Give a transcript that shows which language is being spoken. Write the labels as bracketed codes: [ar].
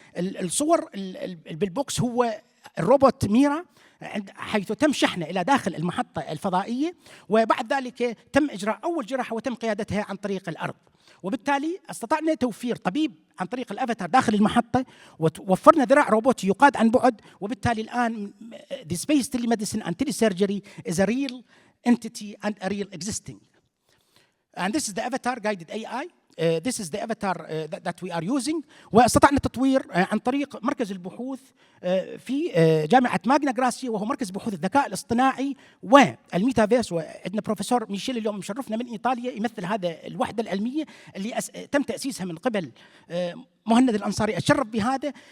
[ar] الصور بالبوكس هو الروبوت ميرا حيث تم شحنه إلى داخل المحطة الفضائية، وبعد ذلك تم إجراء أول جراحة وتم قيادتها عن طريق الأرض. وبالتالي استطعنا توفير طبيب عن طريق الأفاتار داخل المحطة، ووفرنا ذراع روبوتي يقاد عن بعد. وبالتالي الآن [en] the space telemedicine and telesurgery is a real entity and a real existing. And this is the avatar guided AI. This is the avatar that we are using. [ar] واستطعنا التطوير عن طريق مركز البحوث في جامعة ماغنا غراسيا، وهو مركز بحوث الذكاء الاصطناعي والميتافيرس. وعندنا بروفيسور ميشيل اليوم مشرفنا من إيطاليا يمثل هذا الوحدة العلمية اللي تم تأسيسها من قبل مهند الأنصاري. أتشرف بهذا.